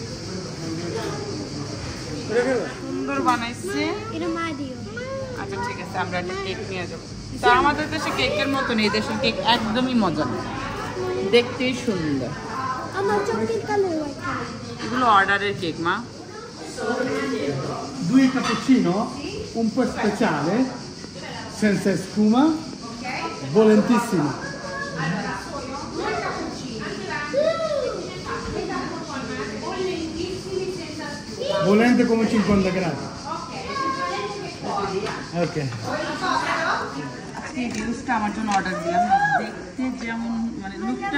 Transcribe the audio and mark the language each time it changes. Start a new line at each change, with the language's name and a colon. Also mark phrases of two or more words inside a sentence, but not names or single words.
Bangla: সুন্দর বানাইছে আচ্ছা ঠিক আছে আমরা একটা কেক নিয়ে যাবো তো আমাদের দেশে কেকের মতন এই দেশের কেক একদমই মজা না দেখতেই সুন্দর এগুলো অর্ডারের কেক মা
Italian: 2 cappuccino un po' speciale senza spuma volentissimo volente come 50 gradi ok
Bangla: আজকে এই জুসটা আমার জন্য অর্ডার দিলাম দেখতে যেমন মানে লুকটা